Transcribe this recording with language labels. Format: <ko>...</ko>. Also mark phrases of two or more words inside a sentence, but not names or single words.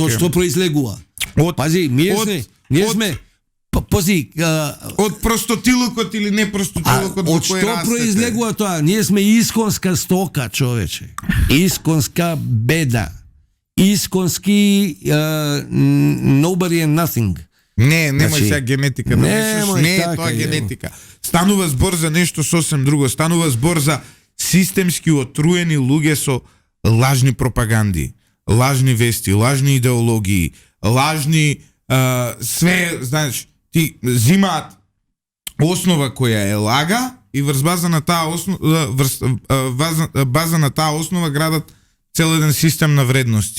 <mk>од што произлегува? Од- Пази, ние сме Пази, од простотилукот или не простотилукот во од кој што растете. произлегува тоа? Ние сме исконска стока, човече. Исконска беда. Исконски</mk> <en>nobody and nothing.</en> <mk>Не, немој Значи, сега генетика да мислиш, немој не е така, тоа јево. генетика. Станува збор за нешто сосем друго, станува збор за системски отруени луѓе со лажни пропаганди, лажни вести, лажни идеологии, лажни све, знаеш, ти зимаат основа која е лага и врз база на таа основа база на таа основа градат цел еден систем на вредности.</mk>